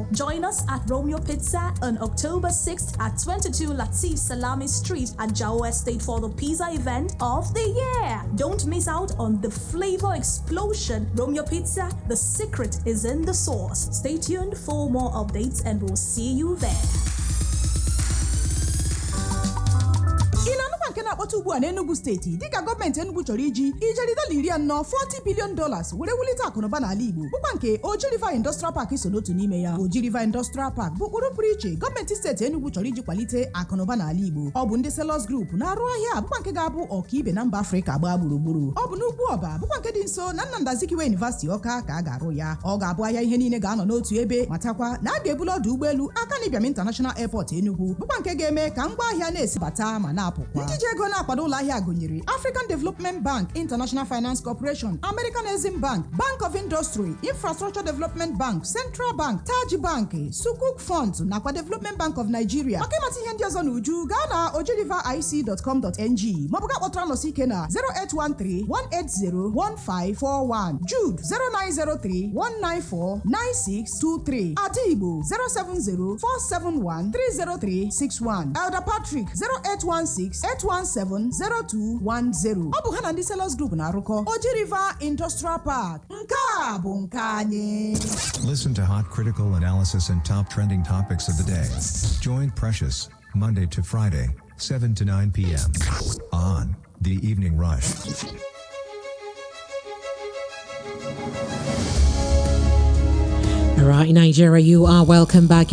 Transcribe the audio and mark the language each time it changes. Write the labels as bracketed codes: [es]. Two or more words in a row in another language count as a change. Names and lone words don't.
[en] Join us at Romeo Pizza on October 6th at 22 Latif Salami Street at Ajao Estate for the pizza event of the year. Don't miss out on the flavor explosion. Romeo Pizza, the secret is in the sauce. Stay tuned for more updates and we'll see you there. [ig] nke na-akpọta ugbu a n'Enugu steeti dịka gọọmenti Enugu chọrọ iji ijeri $40 billion were wulite akụnụba n'ala Igbo bụkwa nke Oji River Industrial Park so n'otu n'ime ya. Oji River Industrial Park bụ ụkpụrụ pụrụ iche gọọmenti steeti Enugu chọrọ iji kwalite akụnụba n'ala Igbo. Ọ bụ ndị Sellers Group na-arụ ahịa bụkwa nke ga-abụ ọkaibe na mba Afrịka gbaa gburugburu. Ọ bụ n'Ugwu Ọba bụkwa nke dị nso na Nnamdi Azikiwe University Ọka ka a ga-arụ ya. Ọ ga-abụ ahịa ihe niile ga-anọ n'otu ebe, matakwa na a ga-ebulu ọdụ ụgbọelu Akanibiam International Airport Enugu bụkwa nke ga-eme ka ngwa ahịa na-esibata ma na-apụkwa. Ndị ji ego na-akwado ụlọ ahịa gụnyere African Development Bank, International Finance Corporation, American Exim Bank, Bank of Industry, Infrastructure Development Bank, Central Bank, Taj Bank, Sukuk Funds nakwa Development Bank of Nigeria. Maka ịmata ihe ndị ọzọ n'uju gaa na ojiriveric.com.ng maọbụ gaa kpọtụrụ anọsi ike na 08131801541, Jude 0903-194-9623, Adigbo 070-471-30361, Elder Patrick 0816-817-0210. Ọ bụ ha na ndị Sellers Group na-arụkọ Oji River Industrial Park. Nke a bụ nke anyị. [en] Listen to hot critical analysis and top trending topics of the day. Join Precious Monday to Friday, 7 to 9 p.m. on The Evening Rush. All right, Nigeria, you are welcome back.